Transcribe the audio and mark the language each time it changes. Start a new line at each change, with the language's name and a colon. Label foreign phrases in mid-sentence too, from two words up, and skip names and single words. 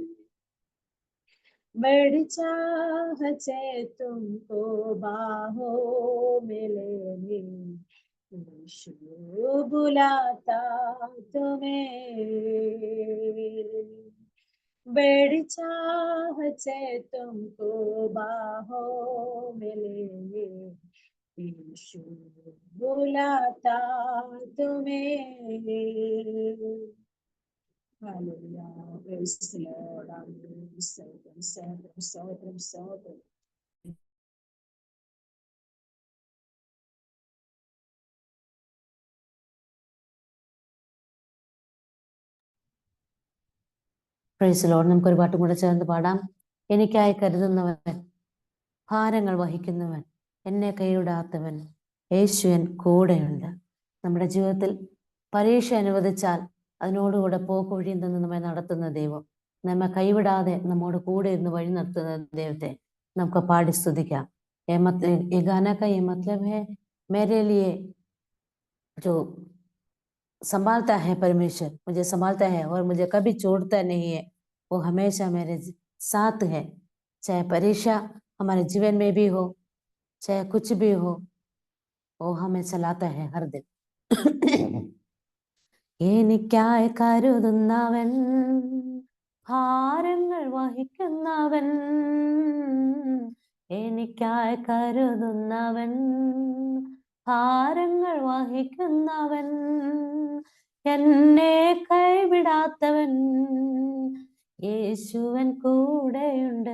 Hindi: बड़ी चाह से तुमको बाहों में लेने यीशु बुलाता तुम्हें। बड़ी चाह से तुमको बाहों में लेने यीशु बुलाता तुम्हें।
English: Hallelujah. Praise the Lord. Amen.
Malayalam: Sotram.
English: Praise Lord.
Malayalam: നമുക്കൊരു പാട്ടും കൂടെ ചേർന്ന് പാടാം. എനിക്കായി കരുതുന്നവൻ, ഭാരങ്ങൾ വഹിക്കുന്നവൻ, എന്നെ കൈവിടാത്തവൻ, യേശുവൻ കൂടെയുണ്ട്. നമ്മുടെ ജീവിതത്തിൽ പരീക്ഷ അനുവദിച്ചാൽ അതിനോടുകൂടെ പോക്കുവഴിയിൽ നിന്ന് നമ്മെ നടത്തുന്ന ദൈവം, നമ്മെ കൈവിടാതെ നമ്മോട് കൂടെ ഇരുന്ന് വഴി നടത്തുന്ന ദൈവത്തെ നമുക്ക് പാടി സ്തുതിക്കാം.
Hindi: ये गाना का ये मतलब है, मेरे लिए जो संभालता है परमेश्वर, मुझे संभालता है और मुझे कभी छोड़ता नहीं है, वो हमेशा मेरे साथ है। चाहे परीक्षा हमारे जीवन में भी हो, चाहे कुछ भी हो, वो हमें चलाता है हर दिन.
Malayalam: എനിക്കായി കരുതുന്നവൻ, ഭാരങ്ങൾ വഹിക്കുന്നവൻ, എനിക്കായി കരുതുന്നവൻ, ഭാരങ്ങൾ വഹിക്കുന്നവൻ, എന്നെ കൈവിടാത്തവൻ, യേശുവൻ കൂടെയുണ്ട്.